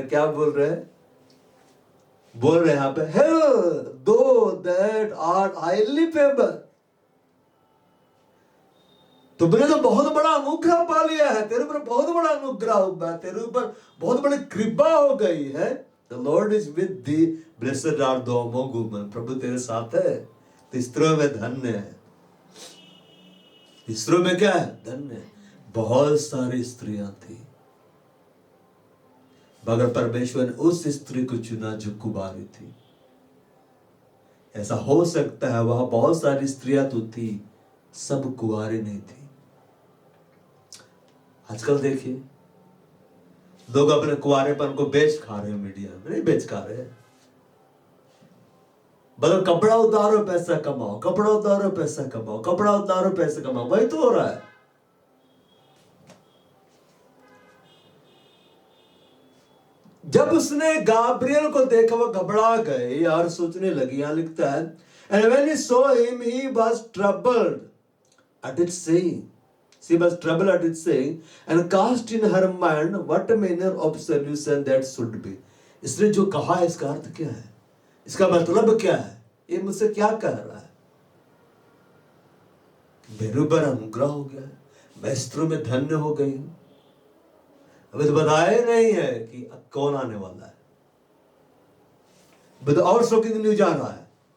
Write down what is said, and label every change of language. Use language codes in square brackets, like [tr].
[hi] क्या बोल रहे हैं, बोल रहे हैं यहाँ पे, [en] Hail, thou that art highly favored, [hi] तुमने तो बहुत बड़ा अनुग्रह पा लिया है, तेरे ऊपर बहुत बड़ा अनुग्रह हुआ है, तेरे ऊपर बहुत बड़ी कृपा हो गई है। [en] The Lord is with thee, blessed art thou among women, [hi] प्रभु तेरे साथ है, तो स्त्रियों में धन्य है। स्त्रियों में क्या है, धन्य है। बहुत सारी स्त्रियां थी, मगर परमेश्वर ने उस स्त्री को चुना जो कुंवारी थी। ऐसा हो सकता है वहां बहुत सारी स्त्रियां तो थी, सब कुंवारी नहीं थी। आजकल देखिए लोग अपने कुंवारेपन को बेच खा रहे हैं, मीडिया में नहीं बेच खा रहे हैं, मतलब कपड़ा उतारो पैसा कमाओ, कपड़ा उतारो पैसा कमाओ, कपड़ा उतारो पैसा कमाओ, वही तो हो रहा है। जब उसने गाब्रियल को देखा वो घबरा गई और सोचने लगी। यहां लिखता है [en] and when he saw him he was troubled at its saying, she was troubled at its saying and cast in her mind what manner of solution that should be। [hi] इसने जो कहा है इसका अर्थ क्या है, इसका मतलब क्या है, ये मुझसे क्या कह रहा है। मेरे ऊपर अनुग्रह हो गया है, मैं स्त्रियों में धन्य हो गई हूं। अभी तो बताया नहीं है कि कौन आने वाला है, but और शॉकिंग न्यूज आ रहा है।